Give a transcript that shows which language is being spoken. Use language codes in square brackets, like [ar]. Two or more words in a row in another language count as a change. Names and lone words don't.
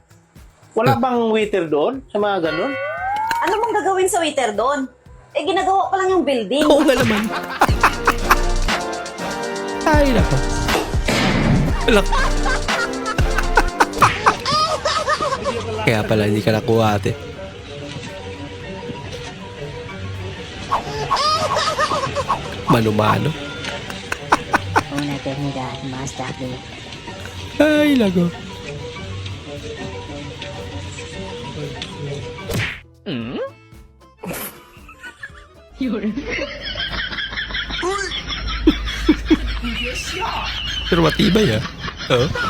[tl] Wala bang waiter doon sa mga ganun? Ano bang gagawin sa waiter doon? Eh, ginagawa pa lang yung building. Oo nga naman. Ay, nako. Hala. Kaya pala hindi ka nakuha, ate. Mano-mano. [es] Una eternidad, Master Lee. [tl] Ay, lago. Pero matibay ah. Oo.